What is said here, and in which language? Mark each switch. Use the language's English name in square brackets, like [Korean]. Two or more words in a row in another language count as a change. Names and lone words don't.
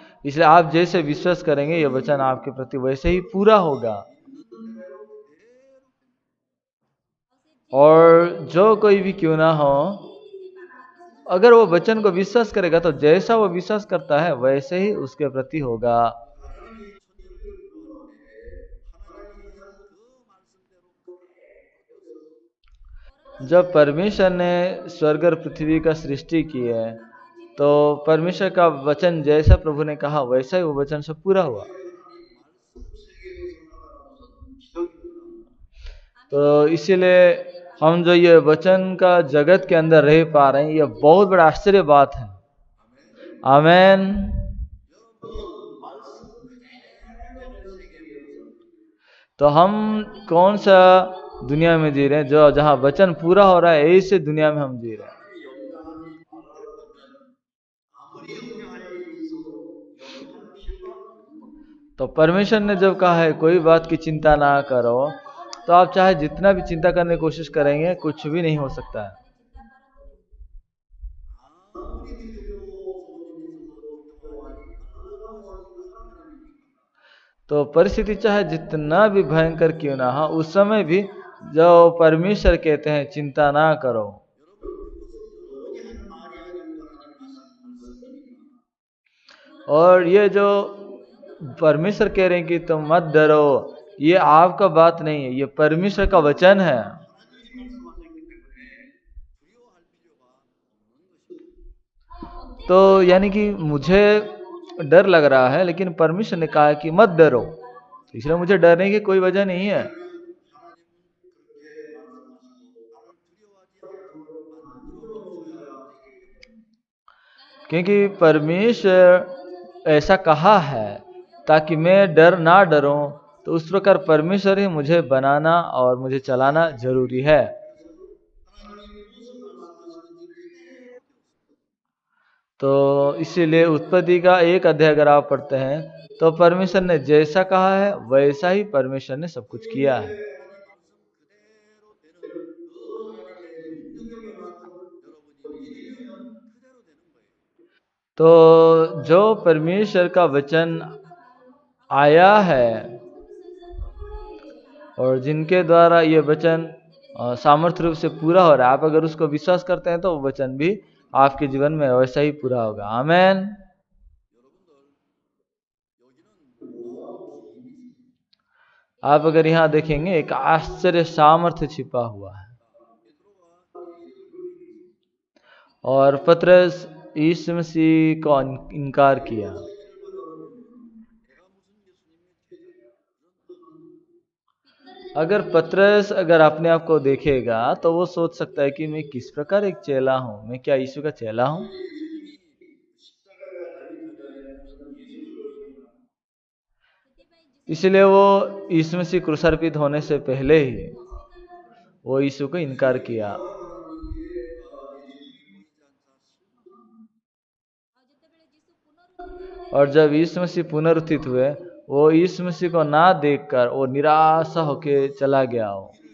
[Hindi] इसलिए आप जैसे विश्वास करेंगे ये वचन आपके प्रति वैसे ही पूरा होगा। [Odia] ଆଉ ସେ [Hindi] और जो कोई भी क्यों ना हो, [Odia] ଯେମିତି ସେଇ ବାକ୍ୟ ବିଶ୍ୱାସ [Hindi] अगर वो वचन को विश्वास करेगा तो जैसा वो विश्वास करता है वैसे ही उसके प्रति होगा। [Korean] 하나님이 천지를 창조할 때 하나님이 하신 그 말씀대로 그대로 되었습니다. [Hindi] जब परमेश्वर ने स्वर्ग और पृथ्वी का सृष्टि की है तो परमेश्वर का वचन जैसा प्रभु ने कहा वैसा ही वो वचन सब पूरा हुआ। [Korean] 하나님 말씀 세계에서 살아가는 것은 기적입니다. [Hindi] तो इसीलिए हम जो ये वचन का जगत के अंदर रह पा रहे हैं ये बहुत बड़ा आश्चर्य बात है। आमेन। [Korean] 여러분 말씀 그대로 되는 세계에 우리가 삽니다. [Hindi] तो हम कौन सा दुनिया में जी रहे हैं जो जहाँ वचन पूरा हो रहा है ऐसे दुनिया में हम जी रहे हैं। [Korean] 하나님이 영장하지 말았다면 아무리 영장할 일이 있어도 영장할 필요가 없는 겁니다. [Hindi] तो परमेश्वर ने जब कहा है कोई बात की चिंता ना करो, तो आप चाहे जितना भी चिंता करने की कोशिश करेंगे कुछ भी नहीं हो सकता है। [Korean] 아무리 두렵고 무서운 일이 있어도 걱정하지 말라고 하시니까 하는 말입니까? [Hindi] तो परिस्थिति चाहे जितना भी भयंकर क्यों ना हो उस समय भी जो परमेश्वर कहते हैं चिंता ना करो, [Korean] 여러분 그것은 여러분이 하는 말이 아니고 하나님 하신 말씀이니까. [Hindi] और ये जो परमेश्वर कह रहे हैं कि तुम मत डरो, ये आपका बात नहीं है, ये परमेश्वर का वचन है। [Korean] 하나님이 말씀하셨기 때문에 두려워할 필요가 없는 것입니다. [Hindi] तो यानी कि मुझे डर लग रहा है लेकिन परमेश्वर ने कहा कि मत डरो, इसलिए मुझे डरने की कोई वजह नहीं है। [Korean] 하나님은 그렇게 말씀하시고 나를 두려워하지 않도록 만들어 놓으셔야 되기 때문에 [Hindi] क्योंकि परमेश्वर ऐसा कहा है ताकि मैं डर ना डरूं, तो उस प्रकार परमेश्वर ही मुझे बनाना और मुझे चलाना जरूरी है। [Korean] 그래서 하나님이 무엇을 말씀하시는지 그대로 되었습니다. [Hindi] तो इसीलिए उत्पत्ति का 1 अध्याय अगर आप पढ़ते हैं तो परमेश्वर ने जैसा कहा है वैसा ही परमेश्वर ने सब कुछ किया है। [Korean] 하나님 말씀 그대로 되는 그 하나님의 능력의 말씀은 여러분이 믿으면 그대로 되는 거예요. [Hindi] तो जो परमेश्वर का वचन आया है और जिनके द्वारा ये वचन सामर्थ्य रूप से पूरा हो रहा है, आप अगर उसको विश्वास करते हैं तो वो वचन भी आपके जीवन में वैसा ही पूरा होगा। आमेन। [Korean] 여러분들 여기는 놀라운 비밀이 있습니다. [Hindi] आप अगर यहाँ देखेंगे एक आश्चर्य सामर्थ्य छिपा हुआ है। [Korean] 베드로가 예수를 부인했습니다. [Hindi] और पतरस यीशु मसीह को इनकार किया। [Korean] 예수를 바라보면 내가 무슨 예수님의 제자냐 그런 마음. [Hindi] अगर पतरस अगर अपने आप को देखेगा तो वो सोच सकता है कि मैं किस प्रकार एक चेला हूँ, मैं क्या यीशु का चेला हूँ। [Korean] 예수님이 십자가에 달리기 전에 우선 예수를 부인합니다. [Hindi] इसलिए वो यीशु मसीह क्रूसार्पित होने से पहले ही वो यीशु को इनकार किया। और जब यीशु मसीह पुनरुत्थित हुए वो यीशु मसीह को ना देखकर वो निराशा होके चला गया हो।